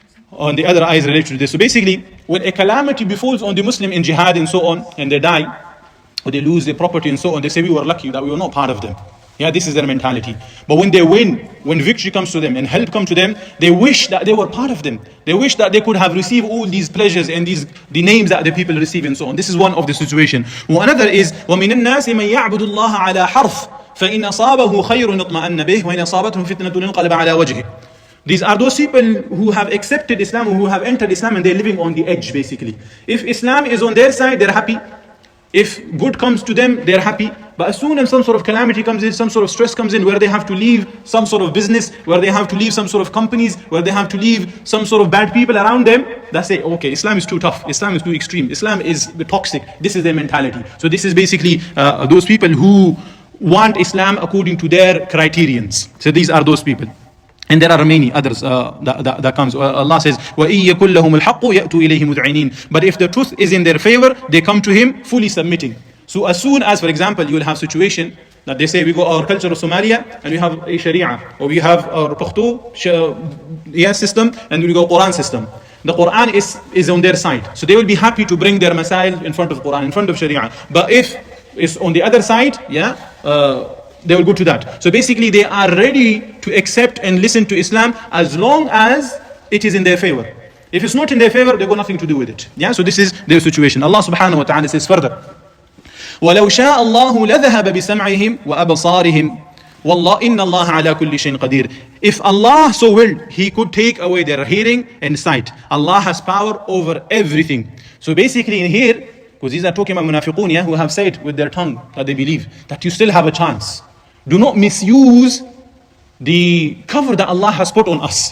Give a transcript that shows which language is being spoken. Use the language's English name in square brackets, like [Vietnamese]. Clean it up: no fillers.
[English] On the other eyes related to this. So basically, when a calamity befalls on the Muslim in jihad and so on, and they die, or they lose their property and so on, they say we were lucky that we were not part of them. Yeah, this is their mentality. But when they win, when victory comes to them and help comes to them, they wish that they were part of them. They wish that they could have received all these pleasures and the names that the people receive and so on. This is one of the situation. Another is [Arabic] وَمِنَ النَّاسِ مَنْ يَعْبُدُ اللَّهَ عَلَى حَرْفٍ فَإِنْ أَصَابَهُ خَيْرٌ اطْمَأَنَّ بِهِ وَإِنْ أَصَابَتْهُ فِتْنَةٌ انقلب على وجهه. [English] These are those people who have accepted Islam, who have entered Islam, and they're living on the edge, basically. If Islam is on their side, they're happy. If good comes to them, they're happy. But as soon as some sort of calamity comes in, some sort of stress comes in, where they have to leave some sort of business, where they have to leave some sort of companies, where they have to leave some sort of bad people around them, they say, okay, Islam is too tough, Islam is too extreme, Islam is toxic. This is their mentality. So this is basically those people who want Islam according to their criterions. So these are those people. And there are many others that comes. Allah says, [Arabic] وَإِن يَكُنْ لَهُمُ الْحَقُّ يَأْتُوا إِلَيْهِ مُذْعِنِينَ. [English] But if the truth is in their favor, they come to Him fully submitting. So as soon as, for example, you will have situation that they say, we go our culture of Somalia, and we have a Sharia, or we have our Pakhto system, and we go Quran system. The Quran is on their side. So they will be happy to bring their Masail in front of Quran, in front of Sharia. But if it's on the other side, they will go to that. So basically they are ready to accept and listen to Islam as long as it is in their favor. If it's not in their favor, they've got nothing to do with it. Yeah, so this is their situation. Allah subhanahu wa ta'ala says further, [Arabic] وَلَوْ شَاءَ اللَّهُ لَذَهَبَ بِسَمْعِهِمْ وَأَبْصَارِهِمْ وَاللَّهِ إِنَّ اللَّهَ عَلَى كُلِّ شَيْءٍ قَدِيرٌ. [English] If Allah so willed, He could take away their hearing and sight. Allah has power over everything. So basically in here, because these are talking about munafiqun, who have said with their tongue that they believe, that you still have a chance. Do not misuse the cover that Allah has put on us.